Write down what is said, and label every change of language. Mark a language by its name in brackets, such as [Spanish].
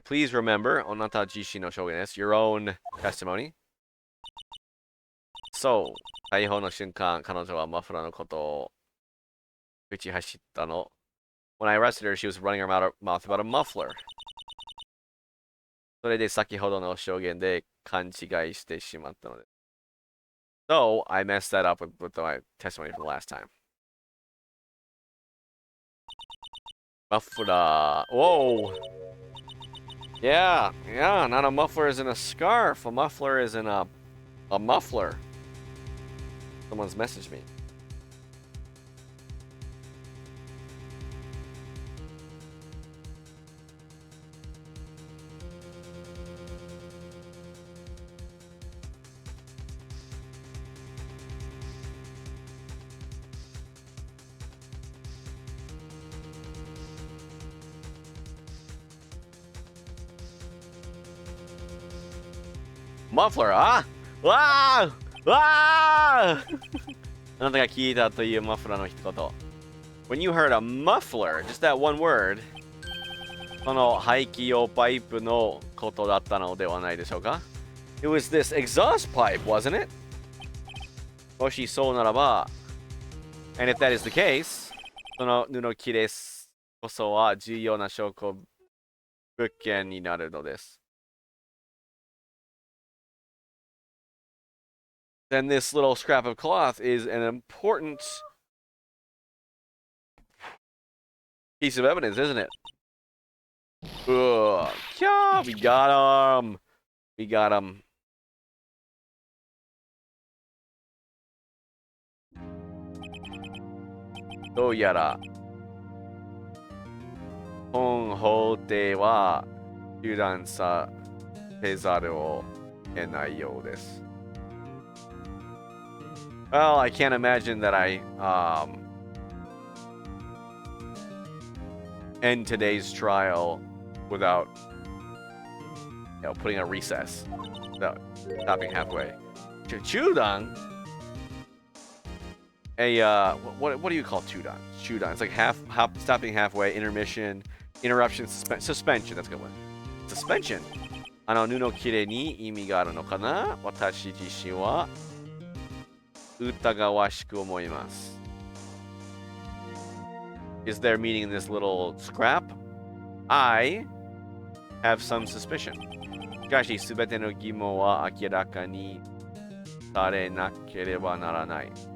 [English] Please remember, [Japanese] あなた自身の証言です. [English] Your own testimony. [Japanese] So, 逮捕の瞬間、彼女はマフラーのことを打ち走ったの. [English] When I arrested her, she was running her mouth about a muffler. [Japanese] それで先ほどの証言で勘違いしてしまったので. [English] So, I messed that up with my testimony from last time. Muffler. Whoa! Yeah, not a muffler is in a scarf. A muffler is in a muffler. Someone's messaged me. Muffler, ah! Ah! Ah! [Japanese] あなたが聞いたというマフラーの一言. [English] When you heard a muffler, just that one word, [Japanese] その排気用パイプのことだったのではないでしょうか? [English] It was this exhaust pipe, wasn't it? [Japanese] もしそうならば, [English] and if that is the case, [Japanese] その布切れこそは重要な証拠物件になるのです. [English] Then this little scrap of cloth is an important piece of evidence, isn't it? Ugh. Yeah, we got him. We got him. [Japanese] Do yara. 本法廷は中断させざるを得ないようです. [English] Well, I can't imagine that I end today's trial without, putting a recess, without stopping halfway. Chudan? What do you call chudan? Chudan. It's like stopping halfway, intermission, interruption, suspension. That's a good one. Suspension. [Japanese] 布切れに意味があるのかな?私自身は疑わしく思います. [English] Is there meaning in this little scrap? I have some suspicion. [Japanese] しかし、すべての疑問は明らかにされなければならない.